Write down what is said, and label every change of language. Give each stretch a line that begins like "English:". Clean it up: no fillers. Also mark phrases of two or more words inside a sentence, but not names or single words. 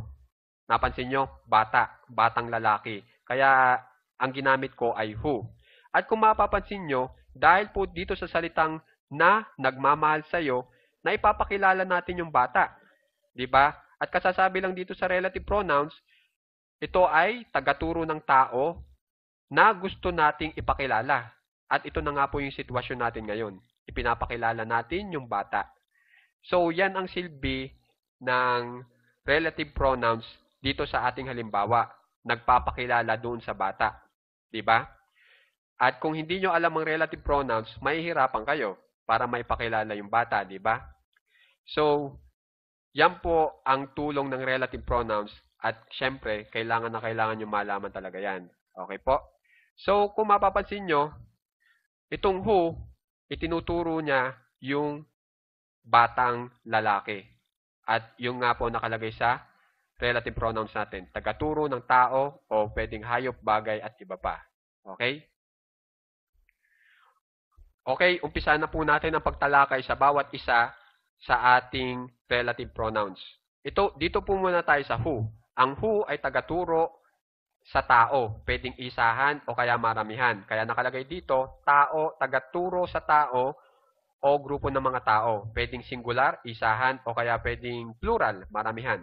Filipino: Napansin nyo? Bata. Batang lalaki. Kaya, ang ginamit ko ay who. At kung mapapansin nyo, dahil po dito sa salitang na nagmamahal sa'yo, na ipapakilala natin yung bata. 'Di ba? At kasasabi lang dito sa
English: relative pronouns,
Filipino: ito ay tagaturo ng tao na gusto nating ipakilala. At ito na nga po yung sitwasyon natin ngayon. Ipinapakilala natin yung bata. So, yan ang silbi ng
English: relative pronouns
Filipino: dito sa ating halimbawa. Nagpapakilala doon sa bata. 'Di ba? At kung hindi nyo alam ang
English: relative pronouns,
Filipino: mahihirapan kayo para maipakilala yung bata, 'di ba? So, yan po ang tulong ng
English: relative pronouns
Filipino: at syempre, kailangan na kailangan nyo malaman talaga yan. Okay po? So, kung mapapansin nyo, itong who, itinuturo niya yung batang lalaki. At yung nga po nakalagay sa
English: relative pronouns
Filipino: natin. Tagaturo ng tao o pwedeng hayop, bagay at iba pa. Okay? Okay, umpisa na po natin ang pagtalakay sa bawat isa sa ating relative pronouns. Dito po muna tayo sa who. Ang who ay tagaturo sa tao. Pwedeng isahan o kaya maramihan. Kaya nakalagay dito, tao, tagaturo sa tao o grupo ng mga tao. Pwedeng singular, isahan, o kaya pwedeng plural, maramihan.